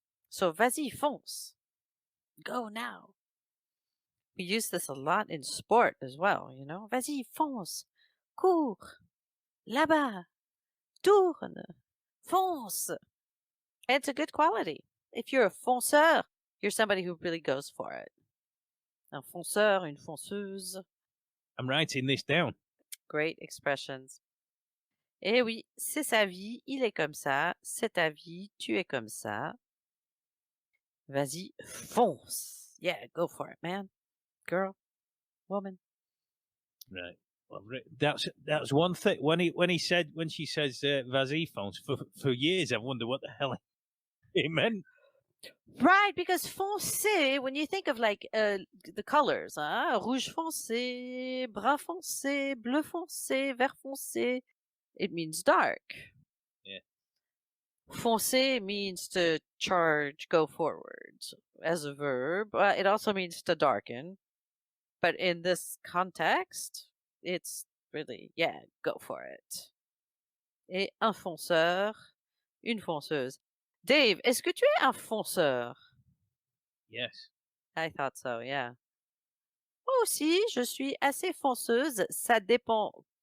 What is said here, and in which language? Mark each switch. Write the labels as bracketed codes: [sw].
[en] So [fr] vas-y, fonce. [en] Go now. We use this a lot in sport as well, [fr] Vas-y, fonce. Cours. Là-bas. Tourne. Fonce. [en] And it's a good quality. If you're a fonceur, you're somebody who really goes for it. [fr] Un fonceur, une fonceuse. [en] I'm writing this down. Great expressions. [fr] Eh oui, c'est sa vie, il est comme ça. C'est ta vie, tu es comme ça. Vas-y, fonce. [en] Yeah, go for it, man. Girl, woman. Right. Well, that's one thing. When she says [fr] vas-y fonce, [en] for years I've wondered what the hell it meant. Right, because foncé, when you think of like the colors, [fr] rouge foncé, brun foncé, bleu foncé, vert foncé, [en] it means dark. Yeah. Foncer means to charge, go forward as a verb. It also means to darken. But in this context, it's really, go for it. [fr] Et un fonceur, une fonceuse. Dave, est-ce que tu es un fonceur? [en] Yes. I thought so, yeah. [fr] Moi aussi, je suis assez fonceuse, ça dépend.